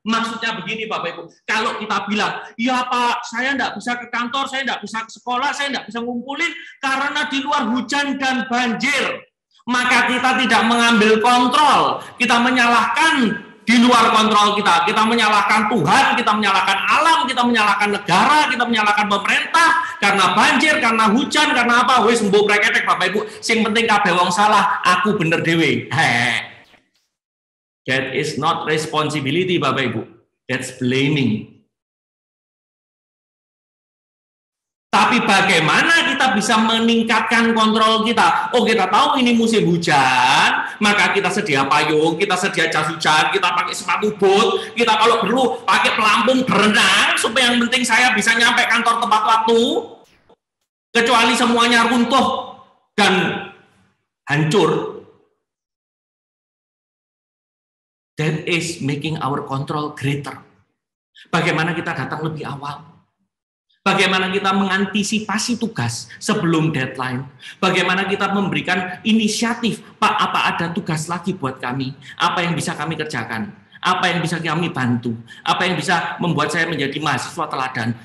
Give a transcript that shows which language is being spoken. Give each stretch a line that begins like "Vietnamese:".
Indonesian: Maksudnya begini Bapak Ibu, kalau kita bilang, ya Pak, saya enggak bisa ke kantor, saya enggak bisa ke sekolah, saya enggak bisa ngumpulin karena di luar hujan dan banjir, maka kita tidak mengambil kontrol, kita menyalahkan di luar kontrol kita menyalahkan Tuhan, kita menyalahkan alam, kita menyalahkan negara, kita menyalahkan pemerintah, karena banjir, karena hujan, karena apa,
Javanese: wis mbok preketek
Indonesian: Bapak Ibu,
Javanese: sing penting kabeh wong salah, aku bener dhewe.
English: That is not responsibility, Bapak Ibu. That's blaming.
Indonesian: Tapi bagaimana kita bisa meningkatkan kontrol kita? Oh, kita tahu ini musim hujan, maka kita sedia payung, kita sedia jas hujan, kita pakai sepatu bot, kita kalau perlu pakai pelampung berenang, supaya yang penting saya bisa nyampe kantor tepat waktu, kecuali semuanya runtuh dan hancur.
English: That is making our control greater.
Indonesian: Bagaimana kita datang lebih awal? Bagaimana kita mengantisipasi tugas sebelum deadline? Bagaimana kita memberikan inisiatif, Pak, apa ada tugas lagi buat kami? Apa yang bisa kami kerjakan? Apa yang bisa kami bantu? Apa yang bisa membuat saya menjadi mahasiswa teladan?